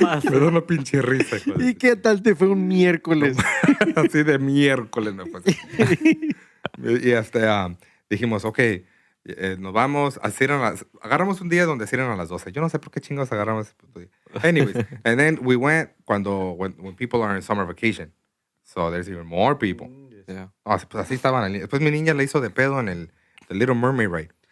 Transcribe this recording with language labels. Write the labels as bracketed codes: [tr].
[es] Me da una pinche risa. hijo de- ¿Y qué tal te fue un miércoles? Así de miércoles me fue. Y hasta dijimos, ok, nos vamos, agarramos un día donde cierran a las 12. Yo no sé por qué chingos agarramos. [en] Anyways, and then we went when people are in summer vacation. So there's even more people. Yeah. [es] Pues así estaban. Después mi niña la hizo de pedo en el The Little Mermaid Ride.